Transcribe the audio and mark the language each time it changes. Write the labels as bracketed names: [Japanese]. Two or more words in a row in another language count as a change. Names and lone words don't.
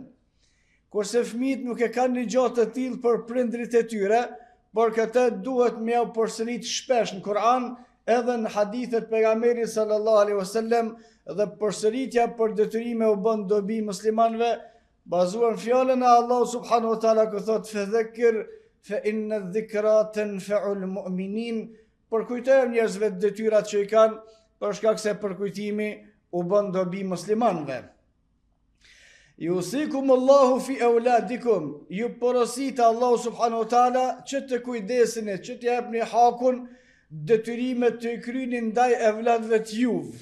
[Albanian] Kurse fëmijët nuk e kanë një gjatë të tillë për prindrit e tyre, por këtë duhet me u përsërit shpesh në Kur'an, edhe në hadithet pejgamberit [Arabic] صلى الله عليه وسلم, [Albanian] dhe përsëritja për detyrime u bën dobi muslimanëve, bazuar në fjalën e Allahu [Arabic] سبحانه وتعالى [Albanian] ku thot [Arabic] فذكر فإن الذكرى تنفع المؤمنين, [Albanian] për kujtojmë njerëzve detyrat që i kanë, për shkak se përkujtimi u bën dobi muslimanëve. [Arabic] يوصيكم الله في أولادكم, [Albanian] ju porosit Allahu [Arabic] سبحانه وتعالى [Albanian] që të kujdeseni, që të japni hakun, detyrimet të i kryeni ndaj evladëve të juve.